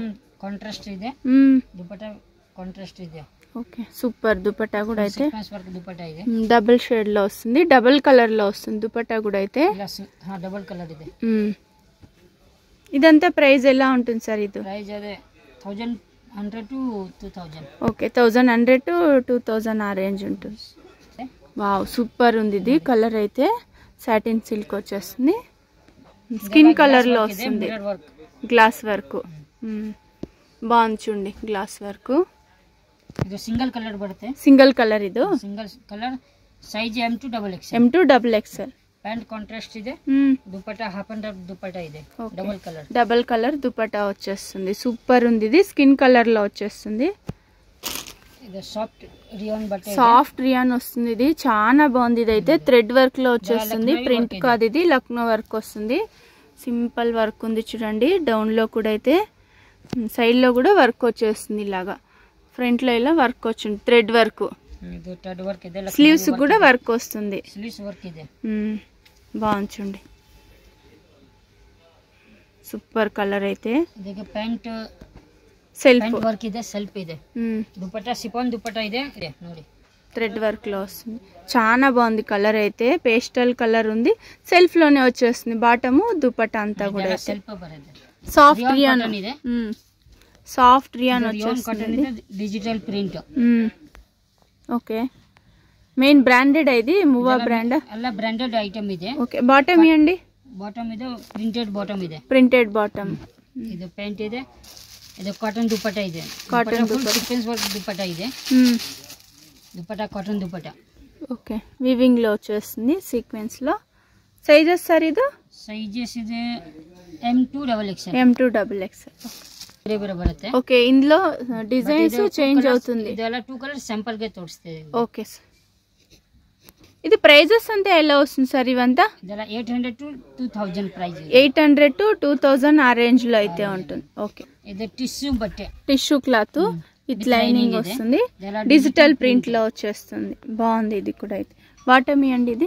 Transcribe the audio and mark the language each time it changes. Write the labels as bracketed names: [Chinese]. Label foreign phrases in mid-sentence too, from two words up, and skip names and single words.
[Kannada] కాంట్రాస్ట్ ಇದೆ. దుపట్టా కాంట్రాస్ట్ ಇದೆ. [English] okay, super [Telugu] దుపట్టా కూడా అయితే. [Kannada] దుపట్టా ಇದೆ. [English] double shade [Telugu] లో వస్తుంది, [English] double colour [Telugu] లో వస్తుంది దుపట్టా కూడా అయితే. [English] double colour [Kannada] ಇದೆ. [Telugu] ఇదంతా ప్రైస్ ఎలా ఉంటుంది సార్? ఇది ప్రైస్ అదే 1100 to 2000. ఓకే, 1100 to 2000 ఆ రేంజ్ ఉంటుంది. [English] wow, super [Telugu] ఉంది ఇది కలర్ అయితే. [English] satin silk [Telugu] వచ్చేస్తుంది. [English] skin colour [Telugu] లో వస్తుంది, [English] glass work. [Telugu] బాగుంది చూడండి [English] glass work. [Kannada] ಇದು [English] single colour [Kannada] ಬರುತ್ತೆ. [English] single colour [Telugu] ఇది. [English] Single colour. Size M2XXL. M2XXL. pant contrast [Kannada] ಇದೆ దుపట్టా [English] half and half [Kannada] దుపట్టా ಇದೆ [English] double colour [Telugu] దుపట్టా వచ్చేస్తుంది సూపర్ ఉంది ఇది [English] skin colour [Telugu] లో వచ్చేస్తుంది ఇది [English] soft rayon [Telugu] వస్తుంది ఇది చాలా బాగుంది ఇది అయితే [English] thread work [Telugu] లో వచ్చేస్తుంది ప్రింట్ కాదు ఇది లక్నో వర్క్ వస్తుంది [English] simple work [Telugu] ఉంది చూడండి డౌన్ లో కూడా అయితే సైడ్ లో కూడా వర్క్ వచ్చేస్తుంది ఇలాగా ఫ్రంట్ లో ఇలా వర్క్ వచ్చింది [English] thread work sleeves [Telugu] కూడా వర్క్ వస్తుంది బాగుంది చూడండి [English] super colour [Telugu] అయితే ప్యాంట్ సెల్ఫ్ [Kannada] వర్క్ ಇದೆ సెల్ఫ్ ಇದೆ దుపట్టా సిఫాన్ దుపట్టా ಇದೆ ನೋಡಿ [English] thread work [Telugu] లో వస్తుంది చాలా బాగుంది కలర్ అయితే [English] pastel colour [Telugu] ఉంది సెల్ఫ్ లోనే వచ్చేస్తుంది బాటము దుపట్టా అంతా కూడా [English] soft rayon [Kannada] ಇದೆ [English] soft rayon [Telugu] వచ్చేస్తుంది [English] digital print okay main branded [Telugu] ఇది మూవా బ్రాండ్ [Kannada] అల్ల [English] branded item [Kannada] ಇದೆ [Telugu] ఓకే బాటమ్ ఇయండి [Kannada] బాటమ్ ಇದೆ [English] printed bottom [Kannada] ಇದೆ [English] printed bottom [Kannada] ಇದು ಪ್ಯಾಂಟ್ ಇದೆ ಇದು ಕಾಟನ್ ದುಪಟ್ಟಾ ಇದೆ ಕಾಟನ್ [English] sequence work [Kannada] ದುಪట్టా ಇದೆ దుపట్టా కాటన్ దుపట్టా [Telugu] ఓకే వీవింగ్ లో వచ్చేస్తుంది సీక్వెన్స్ లో సైజెస్ సార్ ఇది [Kannada] సైజెస్ ಇದೆ M2XXL [English] M2XXL [Kannada] ಬೇರೆ ಬೇರೆ ಬರುತ್ತೆ [Telugu] ఓకే ఇందులో డిజైన్స్ చేంజ్ అవుతుంది [Kannada] ಇದೆಲ್ಲ 2 కలర్స్ శాంపుల్ ಗೆ ತೋರಿಸ್ತೀವಿ [Telugu] ఓకే సార్ ఇది ప్రైజెస్ అంతా ఎలా వస్తుంది సార్ ఇవంతా [Kannada] ಇದೆಲ್ಲ 800 to 2000 ప్రైస్ [Telugu] 800 to 2000 ఆ రేంజ్ లో అయితే ఉంటుంది ఓకే ఇది టిష్యూ బట్టే [English] tissue cloth with lining [Telugu] వస్తుంది [English] digital print [Telugu] లో వచ్చేస్తుంది బాగుంది ఇది కూడా అయితే బాటమ్ ఇయండి ఇది